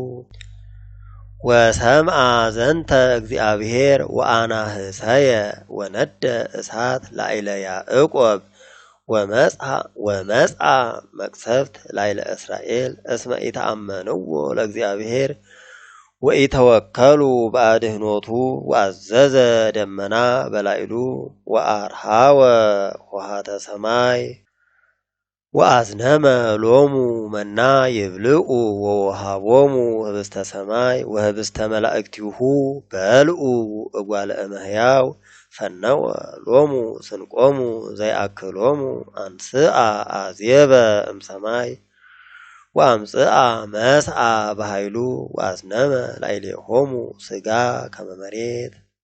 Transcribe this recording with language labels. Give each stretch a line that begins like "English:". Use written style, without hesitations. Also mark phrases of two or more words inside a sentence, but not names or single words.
Geez: ወሰምዐ ዘንተ እግዚአብሔር ወአናህሰየ ወነደ እሳት ላዕለ ያዕቆብ ወመጽአ መቅሰፍት ላዕለ እስራኤል እስመ ኢተአመንዎ ለእግዚአብሔር ወኢተወከሉ በአድኅኖቱ ወአዘዘ ደመና በላዕሉ ወአርሃወ ኆኃተ ሰማይ ወአዝነመ ሎሙ መና ይብልዑ ወወሃቦሙ ህብስተ ሰማይ ወህብስተ መላእክቲሁ በልዑ እጓለ እመሕያው ፈነወ ሎሙ ስንቆሙ ዘይአክሎሙ አንስአ አዜበ እምሰማይ ወአምጽአ መስአ በኃይሉ ወአዝነመ ላዕሌሆሙ ሥጋ ከመ መሬት